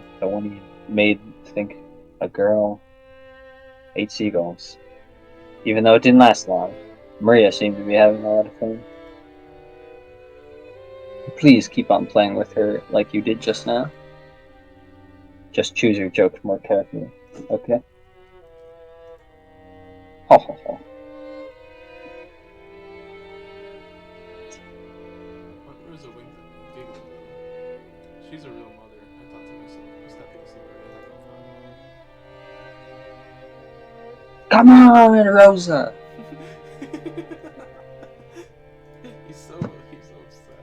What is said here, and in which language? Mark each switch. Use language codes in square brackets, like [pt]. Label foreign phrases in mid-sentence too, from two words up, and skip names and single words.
[en] The one he made think a girl ate seagulls. Even though it didn't last long, Maria seemed to be having a lot of fun. Please keep on playing with her like you did just now. Just choose your jokes more carefully, okay? Ho ho ho. Aunt Rosa winked at me, giggling a little. She's a real mother, I thought to myself, just happy to see Maria having Come on, Rosa! fun. he's so upset.